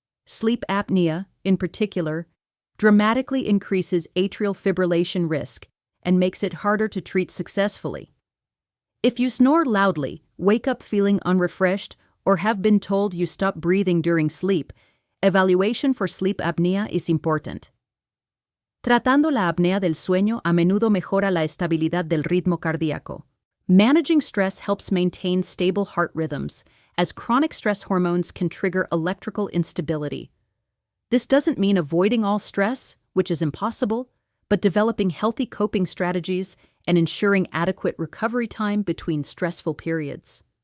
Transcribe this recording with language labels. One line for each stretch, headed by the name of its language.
English: Sleep apnea, in particular, dramatically increases atrial fibrillation risk and makes it harder to treat successfully. If you snore loudly, wake up feeling unrefreshed, or have been told you stop breathing during sleep, evaluation for sleep apnea is important.
Spanish: Tratando la apnea del sueño a menudo mejora la estabilidad del ritmo cardíaco.
English: Managing stress helps maintain stable heart rhythms, as chronic stress hormones can trigger electrical instability. This doesn't mean avoiding all stress, which is impossible, but developing healthy coping strategies and ensuring adequate recovery time between stressful periods.